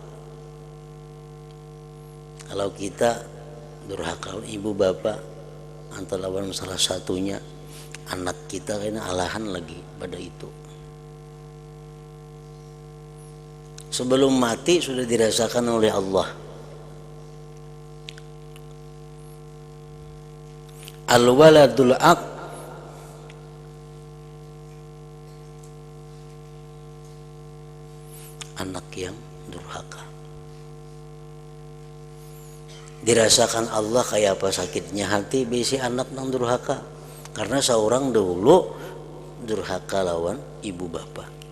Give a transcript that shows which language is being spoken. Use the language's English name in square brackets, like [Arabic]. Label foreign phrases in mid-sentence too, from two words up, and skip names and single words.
[Banjar] Kalau kita durhaka ibu bapa atau lawan salah satunya, anak kita kayaknya alahan lagi pada itu. [Indonesian] Sebelum mati sudah dirasakan oleh Allah. [Arabic] الولد العاق, anak yang durhaka. [Banjar] Dirasakan Allah kayak apa sakitnya hati bisi anak nang durhaka, karena seorang dahulu durhaka lawan ibu bapa.